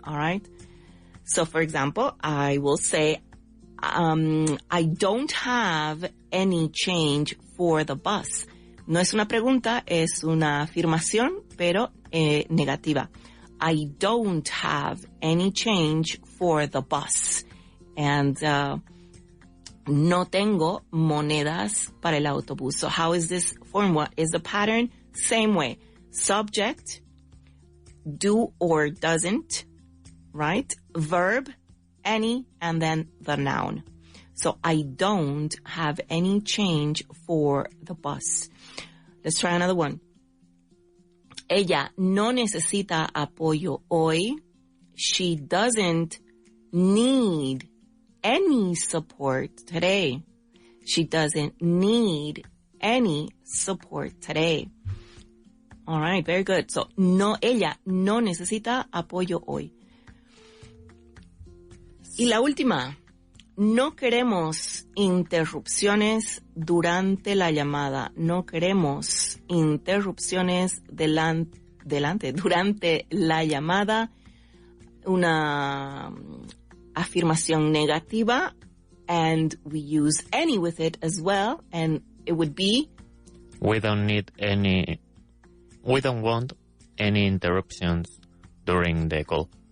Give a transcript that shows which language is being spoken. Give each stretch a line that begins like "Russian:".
English: All right. So for example, I will say, I don't have any change for the bus.
Spanish: No es una pregunta, es una afirmación. pero negativa.
English: I don't have any change for the bus. And
Spanish: no tengo monedas para el autobús.
English: So how is this form? What is the pattern? Same way. Subject, do or doesn't, right? Verb, any, and then the noun. So I don't have any change for the bus. Let's try another one.
Spanish: Ella no necesita apoyo hoy.
English: She doesn't need any support today. She doesn't need any support today. All right, very good.
Spanish: So, no, ella no necesita apoyo hoy. Y la última, no queremos interrupciones durante la llamada. No queremos interrupciones durante la llamada. Una afirmación negativa,
English: and we use any with it as well, and it would be we don't want any interruptions during the call.